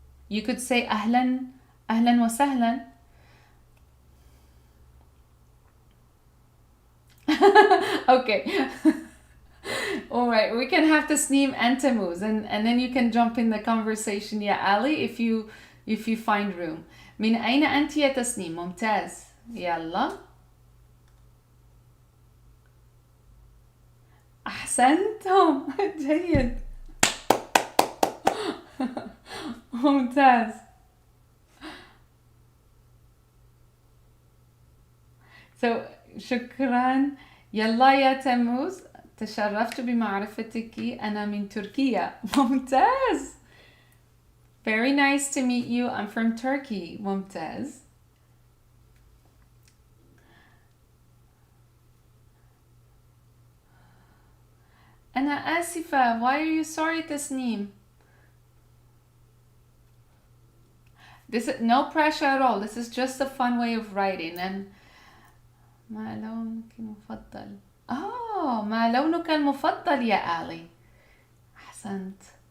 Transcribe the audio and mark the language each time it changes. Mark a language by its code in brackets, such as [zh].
[en] You could say [ar] أهلا وسهلا. [en] Okay. All right, we can have Tasneem and Tammuz, and then you can jump in the conversation يا Ali if you find room. [ar] من أين أنت يا تسنيم؟ ممتاز. يلا. أحسنتم. جيد. ممتاز. So شكرا. يلا يا تموز, تشرفت بمعرفتك. أنا من تركيا. ممتاز. [en] Very nice to meet you. I'm from Turkey. ممتاز. [ar] أنا آسفة. [en] Why are you sorry, تسنيم? This is no pressure at all. This is just a fun way of writing. [ar] And ما لونك المفضل؟ ما لونك المفضل يا Ali? أحسنت.